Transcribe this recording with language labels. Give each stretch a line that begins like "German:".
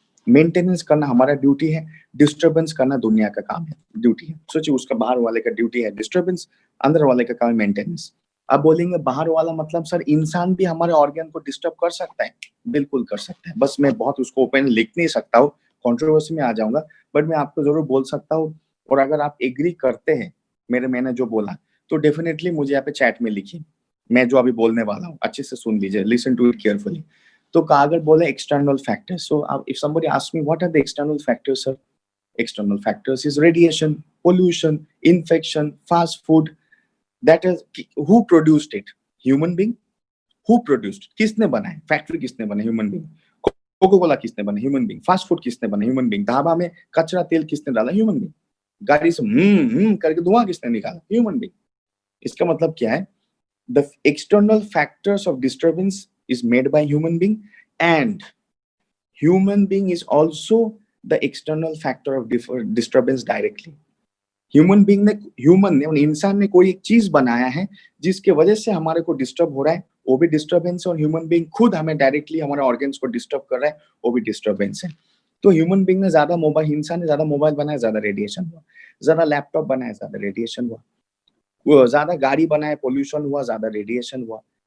Hindi: Maintenance करना हमारा duty है, डिस्टर्बेंस करना दुनिया का काम है, ड्यूटी है। सोचिए, उसका बाहर वाले का ड्यूटी है डिस्टर्बेंस, अंदर वाले का काम है मेंटेनेंस। अब बोलेंगे बाहर वाला मतलब सर इंसान भी हमारे ऑर्गन को डिस्टर्ब कर सकता है? बिल्कुल कर सकता है, बस मैं बहुत उसको ओपन लिख नहीं सकता हूँ, कंट्रोवर्सी में आ जाऊंगा, बट मैं आपको जरूर बोल सकता हूँ। और अगर आप एग्री करते हैं मैंने जो बोला, तो डेफिनेटली मुझे यहाँ पे चैट में लिखिए। मैं जो अभी बोलने वाला हूँ अच्छे से सुन लीजिए,
English: Listen to it carefully.
Hindi: तो अगर बोले external factors,
English: So if somebody ask me what are the external factors sir, external factors is radiation, pollution, infection, fast food. That is, who produced it? Human being. Who produced?
Hindi: किसने बनाया? Factory किसने बनाया?
English: Human being.
Hindi: Cocoa Cola किसने बनाया? Human being. Fast food किसने बनाया? Human being. Dhaba में कचरा तेल किसने डाला? Human being. गाड़ी से करके धुआं किसने निकाला? Human being. इसका मतलब क्या है?
English: The external factors of disturbance is made by human being, and human being is also the external factor of disturbance directly.
Hindi: Human ने इंसान ने कोई एक चीज बनाया है जिसके वजह से हमारे को डिस्टर्ब हो रहा है, वो भी डिस्टर्बेंस है। और ह्यूमन बीइंग खुद हमें डायरेक्टली हमारे ऑर्गन्स को डिस्टर्ब कर रहा है, वो भी डिस्टर्बेंस है। तो ह्यूमन बीइंग ने ज्यादा मोबाइल, इंसान ने ज्यादा मोबाइल बनाया, ज्यादा रेडिएशन हुआ, ज्यादा लैपटॉप बनाया, ज्यादा रेडिएशन हुआ, वो ज्यादा गाड़ी बनाए, पोल्यूशन हुआ, ज्यादा रेडिएशन हुआ।